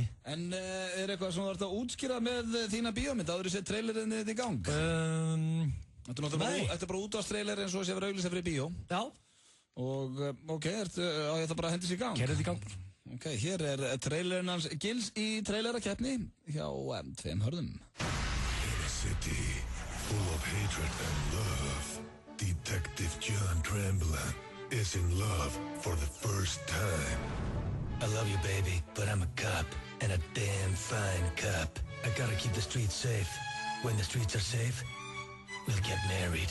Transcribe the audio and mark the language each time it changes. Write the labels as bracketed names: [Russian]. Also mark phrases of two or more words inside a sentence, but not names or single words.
[Icelandic] En er eitthvað sem þú ert að útskýra með þína bíómynd? Áður þú sett trailerinn þitt í gang? Þetta er bara útvarstrailer eins og þessi að vera auglýsa fyrir bíó. Já. Og, ok, á ég það bara að hendis í gang? Gerðu þetta í gang. Ok, hér er trailerinn hans Gils í trailerakeppni hjá 2 hörðum. [English] In a city full of hatred and love, Detective John Tremblant is in love for the first time. I love you, baby, but I'm a cop, and a damn fine cop. I gotta keep the streets safe. When the streets are safe, we'll get married.